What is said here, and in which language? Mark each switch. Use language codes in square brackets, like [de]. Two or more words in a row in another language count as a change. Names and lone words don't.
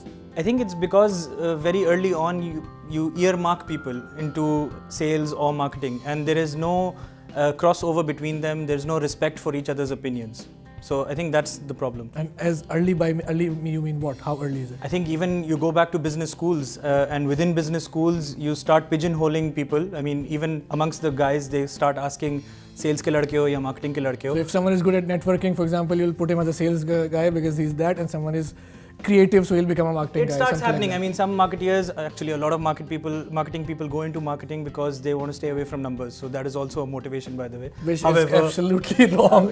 [en] I think it's because very early on you earmark people into sales or marketing, and there is no crossover between them. There's no respect for each other's opinions. So I think that's the problem. And as early you mean what? How early is it? I think even you go back to business schools and within business schools you start pigeonholing people. I mean, even amongst the guys, they start asking [hi] सेल्स के लड़के हो या मार्केटिंग के लड़के हो. [en] So if someone is good at networking, for example, you'll put him as a sales guy because he's that, and someone is creative, so he'll become a marketing guy. It starts happening. I mean, some marketeers, actually a lot of marketing people go into marketing because they want to stay away from numbers. So that is also a motivation, by the way. Which is absolutely wrong.